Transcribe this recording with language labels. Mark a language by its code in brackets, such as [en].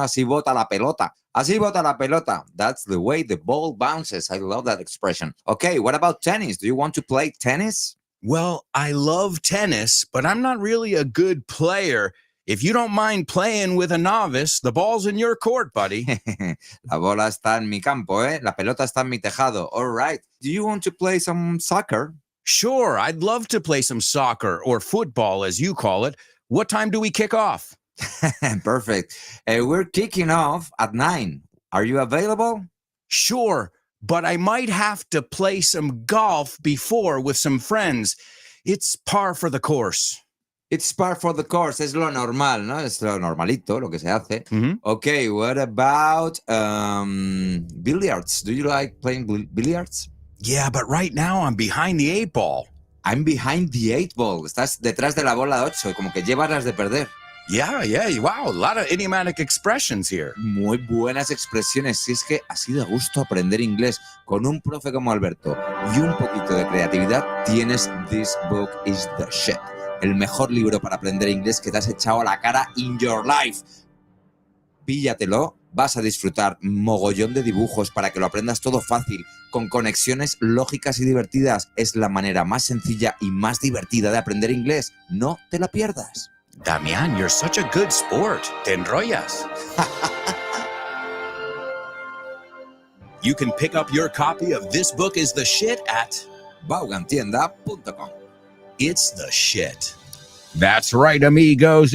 [es] Así bota la pelota. Así bota la pelota. [en] That's the way the ball bounces. I love that expression. Okay, what about tennis? Do you want to play tennis? Well, I love tennis, but I'm not really a good player. If you don't mind playing with a novice, the ball's in your court, buddy. [es] La bola está en mi campo, ¿eh? La pelota está en mi tejado. [en] All right. Do you want to play some soccer? Sure, I'd love to play some soccer or football, as you call it. What time do we kick off? Perfect. We're kicking off at 9. Are you available? Sure, but I might have to play some golf before with some friends. It's par for the course. It's par for the course. [es] Es lo normal, ¿no? Es lo normalito, lo que se hace. Mm-hmm. [en] Okay, what about billiards? Do you like playing billiards? Yeah, but right now I'm behind the 8 ball. I'm behind the 8 ball. [es] Estás detrás de la bola 8, como que llevas las de perder. [en] Yeah, wow, a lot of idiomatic expressions here. [es] Muy buenas expresiones. Si es que así de gusto aprender inglés con un profe como Alberto y un poquito de creatividad, tienes This Book is the Shit. El mejor libro para aprender inglés que te has echado a la cara [en] in your life. [es] Píllatelo, vas a disfrutar mogollón de dibujos para que lo aprendas todo fácil, con conexiones lógicas y divertidas. Es la manera más sencilla y más divertida de aprender inglés. No te la pierdas. [en] Damian, you're such a good sport. [es] Te enrollas. [en] You can pick up your copy of This Book is the Shit at vaughantienda.com. It's the shit. That's right, amigos.